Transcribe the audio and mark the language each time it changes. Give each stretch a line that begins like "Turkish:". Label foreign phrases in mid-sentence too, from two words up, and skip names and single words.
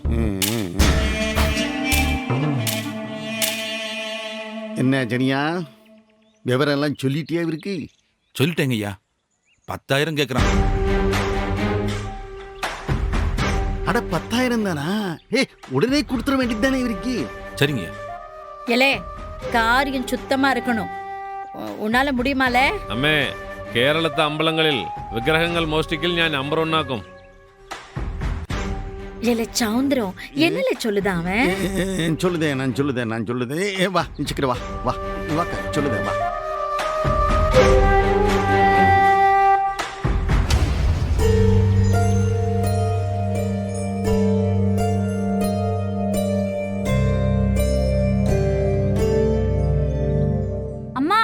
Tamil: என்ன ஜனியா, விவரம் எல்லாம் சொல்லிட்டியா இருக்கு? சொல்லிட்டேங்க ஐயா. 10,000 கேக்குறான். அட 10,000 தானா? உடனே கொடுத்துட வேண்டியது தானே இருக்கு. சரிங்க. எலே, காரியம் சுத்தமா இருக்கணும். உன்னால முடியுமால?
Malayalam: അമ്മേ, കേരളത്തെ അമ്പലങ്ങളിൽ വിഗ്രഹങ്ങൾ മോഷ്ടിക്കൽ ഞാൻ നമ്പർ 1 ആക്കും.
Tamil: எலே சவுந்தரம், என்னல சொல்லுதான் அவன்? சொல்லுதேன் நான் சொல்லுதேன். வா நிச்சுக்கிற, வா வா வா, சொல்லுதேன் வா. அம்மா,